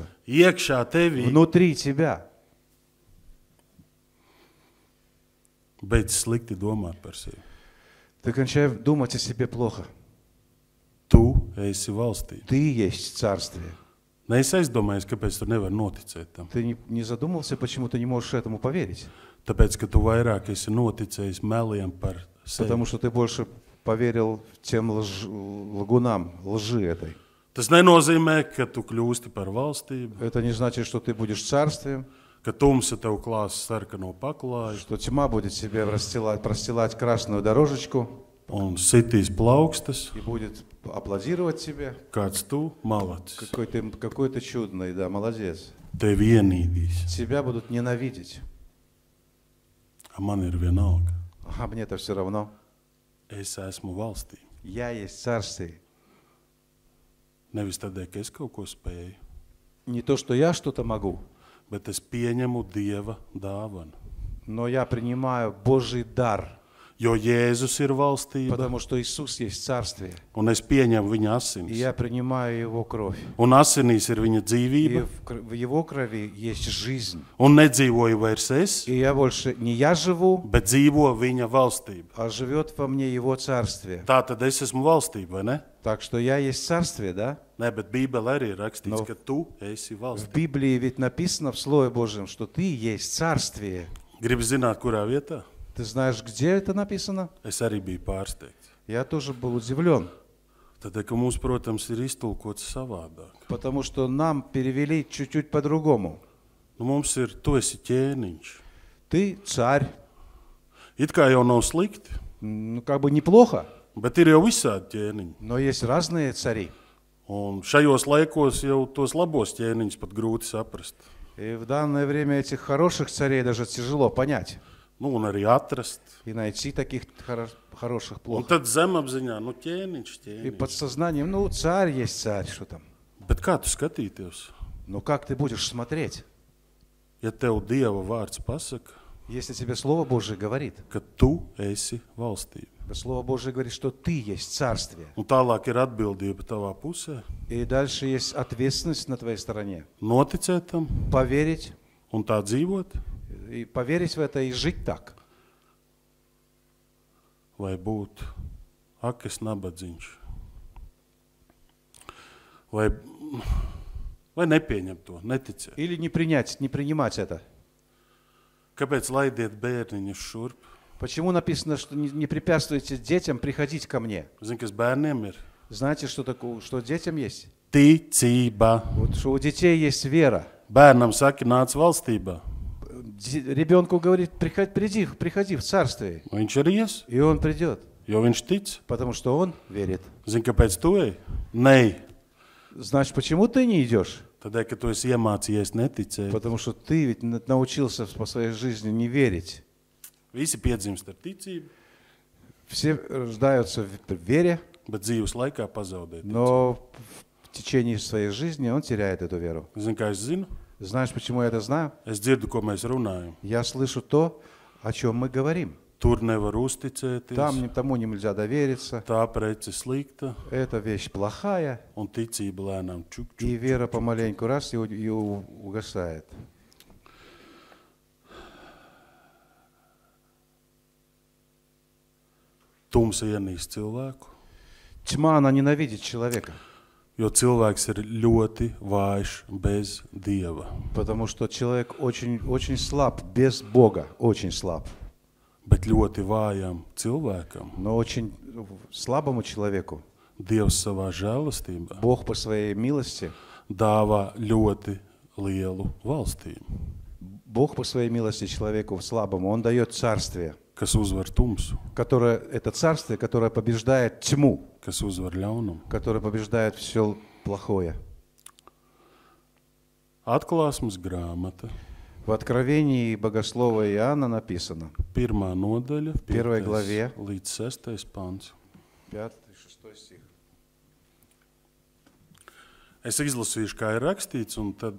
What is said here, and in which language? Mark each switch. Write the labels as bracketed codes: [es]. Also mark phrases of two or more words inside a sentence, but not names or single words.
[lv] iekšā tevī, [ru] внутри тебя. [lv] beidz slikti domāt par sevi. [ru] Ты кончай думать о себе плохо. [lv] Tu esi valstība. [ru] Ты есть царствие. [lv] Es aizdomājos, kāpēc tu nevari noticēt tam. [ru] Ты не задумался, почему ты не можешь этому поверить? [lv] Tāpēc, ka tu vairāk esi noticējis meliem par sevi. [ru] Потому что ты больше поверил тем лгунам, лжи этой. [lv] Tas nenozīmē, ka tu kļūsti par valstību, [ru] Это не значит, что ты будешь царствием, [lv] ka tumsa tev klās sarkano paklāju [ru] что тьма будет себе простилать красную дорожечку [lv] un sitīs plaukstas, [ru] и будет аплодировать тебе. [lv] Kāds tu malacis. [ru] Какой ты чудный, да, молодец. [lv] Tevi ienīdīs. [ru] Тебя будут ненавидеть. [lv] A man ir vienalga. [ru] А мне-то все равно. [lv] Es esmu valstī. [ru] Я есть царствие. [lv] Nevis tādēļ, ka es kaut ko spēju, [ru] Не то, что я что-то могу, [lv] bet es pieņemu Dieva dāvanu. [ru] но я принимаю Божий дар, [lv] Jo Jēzus ir valstība, [ru] потому что Иисус есть царствие. [lv] un es pieņemu viņa [ru] И [lv] asinis. [ru] я принимаю Его кровь. [lv] Un asinīs ir viņa [ru] И [lv] dzīvība, [ru] в Его крови есть жизнь. [lv] un nedzīvoju vairs es, [ru] И я больше не я живу, [lv] bet dzīvo viņa valstība. [ru] а живет во мне Его царствие. [lv] Tā tad es esmu valstība, vai ne? [ru] Так что я есть царствие, да? [lv] Nē, bet Bībelē arī ir rakstīts, [ru] No. [lv] ka tu esi [ru] В [lv] valstība. [ru] Библии ведь написано в Слове Божьем, что ты есть царствие. [lv] Gribu zināt, kurā vietā? [ru] Ты знаешь, где это написано? [lv] Es arī biju pārsteigts. [ru] Я тоже был удивлен, [lv] Tad, ka mums, protams, ir iztulkots savādāk. [ru] потому что нам перевели чуть-чуть по-другому. [lv] Nu, mums ir, tu esi ķēniņš. [ru] Ты царь, [lv] It kā jau nav slikti, [ru] ну как бы неплохо, [lv] bet ir jau visādi ķēniņi. [ru] но есть разные цари. [lv] Un šajos laikos jau tos labos ķēniņus pat grūti saprast. [ru] И в данное время этих хороших царей даже тяжело понять [lv] Nu, un arī atrast. [ru] и найти таких хороших [lv] Un [ru] плохо. [lv] tad zemapziņā, nu ķēniņš, [ru] И [lv] ķēniņš. [ru] подсознанием, ну царь есть царь, что там. [lv] Bet kā tu skatīties? [ru] Но как ты будешь смотреть, [lv] Ja tev Dieva vārds pasaka, [ru] если тебе Слово Божие говорит? [lv] ka tu esi valstība. [ru] Слово Божие говорит, что ты есть царствие. [lv] Un tālāk ir atbildība tavā pusē. [ru] И дальше есть ответственность на твоей стороне. [lv] Noticēt tam [ru] Поверить, [lv] un tā dzīvot, [ru] и поверить в это и жить так. [lv] vai būt akas nabadzīņš. Vai nepieņemt to, neticēt. [ru] Или не принять, не принимать это. [lv] Kāpēc laidiet bērniņus šurp? [ru] Почему написано, что не препятствуйте детям приходить ко мне? [lv] Zini, kas bērniem ir? [ru] Знаете, что такое, что детям есть? [lv] Ticība. [ru] Вот что у детей есть вера. [lv] Bērnam saka, nāc valstībā. [ru] Ребенку говорит, приходи в царствие. [lv] Viņš arī ies, [ru] И он придет, [lv] jo viņš tic. [ru] потому что он верит. [lv] Zini, kāpēc tu ej? Nē, [ru] Значит, почему ты не идешь? [lv] tādēļ, ka tu esi iemācījies neticēt. [ru] Потому что ты ведь научился по своей жизни не верить. [lv] Visi piedzimst ar ticību, [ru] Все рождаются в вере, [lv] bet dzīves laikā pazaudēt. [ru] но в течение своей жизни он теряет эту веру. [lv] Zini, kā es zinu? [ru] Знаешь, почему я это знаю? [lv] Es dzirdu, ko mēs runājam. [ru] Я слышу то, о чем мы говорим. [lv] Tur nevar uzticēties, [ru] Тому нельзя довериться. [lv] tā prece slikta, [ru] Эта вещь плохая, [lv] un ticība lēnām [ru] и [lv] čuk. [ru] вера помаленьку раз и угасает. [lv] Tumsa ienīst cilvēku, [ru] Тьма, она ненавидит человека, [lv] jo cilvēks ir ļoti vājš bez Dieva. [ru] потому что человек очень, очень слаб, без Бога, очень слаб. [lv] Bet ļoti vājam cilvēkam [ru] Но очень слабому человеку [lv] Dievs savā žēlastībā [ru] Бог по своей милости, [lv] dāvā ļoti lielu valstību, [ru] Бог по своей милости человеку слабому, Он дает царствие, [lv] kas uzvar tumsu, [ru] это царствие, которое побеждает тьму, [lv] kas uzvar ļaunumu. [ru] которое побеждает все плохое. [lv] Atklāsmes grāmata, [ru] В Откровении Богослова Иоанна написано, [lv] 1. nodaļa, [ru] Первой [lv] 5. [ru] главе. [lv] līdz 6. pants. [ru] 5-6 стих. [lv] Es izlasīšu, kā ir rakstīts, un tad